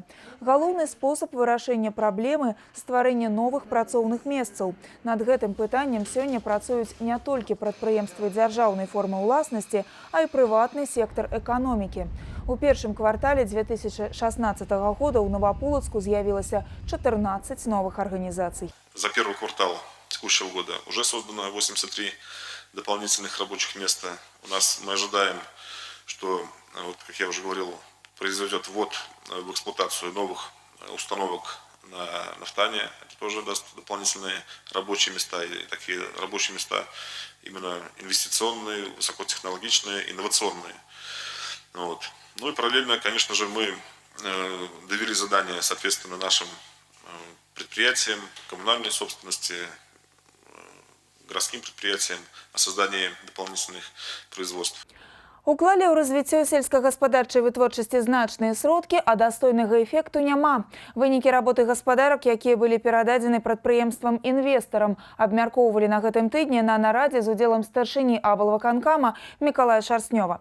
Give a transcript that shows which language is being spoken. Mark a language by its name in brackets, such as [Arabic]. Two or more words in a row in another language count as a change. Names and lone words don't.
[Belarusian] Галоўны спосаб вырашэння праблемы – стварэнне новых працоўных месцаў. Над гэтым пытаннем сёння працуюць не толькі прадпрыемствы дзяржаўнай формы ўласнасці, а і прыватны сектар эканомікі. У першым квартале 2016 года ў Новополоцку з'явілася 14 новых арганізацый. [Russian] За первый квартал текущего года уже создано 83 дополнительных рабочих места. У нас мы ожидаем, что, вот, как я уже говорил, произойдет ввод в эксплуатацию новых установок на нафтане. Это тоже даст дополнительные рабочие места. И такие рабочие места именно инвестиционные, высокотехнологичные, инновационные. Вот. Ну и параллельно, конечно же, мы довели задания, соответственно, нашим предприятиям, коммунальной собственности, городским предприятиям о создании дополнительных производств. [Belarusian] Уклалі ў развіццё сельскагаспадарчай вытворчасці значныя сродкі, а дастойнага эфекту няма. Вынікі работы гаспадарак, якія былі перададзены прадпрыемствам-інвестарам, абмяркоўвалі на гэтым тыдні на нарадзе з удзелам старшыні аблвыканкама Мікалая Шарснёва.